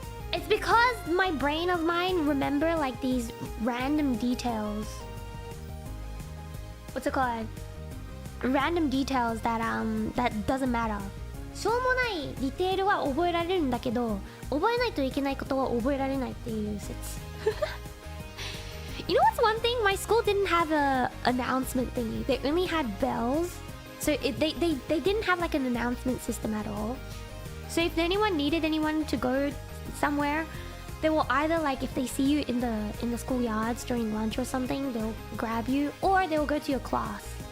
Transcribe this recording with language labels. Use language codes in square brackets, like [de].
[en] It's because my brain of mine remember like these random details. What's it called? Random details that doesn't matter. [ja] しょうもないディテールは覚えられるんだけど、覚えないといけないことは覚えられないっていう説。 [en] You know what's one thing? My school didn't have a announcement thingy. They only had bells. So they didn't have like an announcement system at all. So if anyone needed anyone to go somewhere, they will either like, if they see you in the schoolyards during lunch or something, they'll grab you, or they will go to your class.